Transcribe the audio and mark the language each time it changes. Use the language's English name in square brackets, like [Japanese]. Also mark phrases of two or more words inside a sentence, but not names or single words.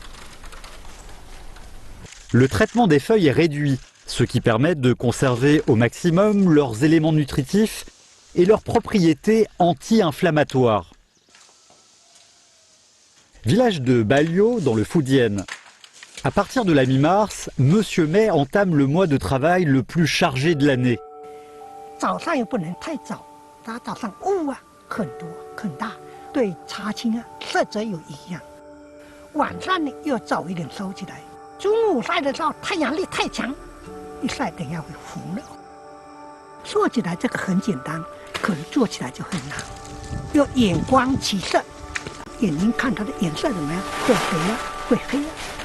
[French] Le traitement des feuilles est réduit, ce qui permet de conserver au maximum leurs éléments nutritifs et leurs propriétés anti-inflammatoires. Village de Balio dans le Fujian. À partir de la mi-mars, Monsieur Mai entame le mois de travail le plus chargé de l'année. [Chinese] 早上又不能太早，它早上雾啊很多很大，对茶青啊色泽有影响。晚上呢又早一点收起来，中午晒的时候太阳力太强，一晒等一下会糊了。说起来这个很简单，可是做起来就很难，要眼光起色，眼睛看它的颜色怎么样，会白啊，会黑啊。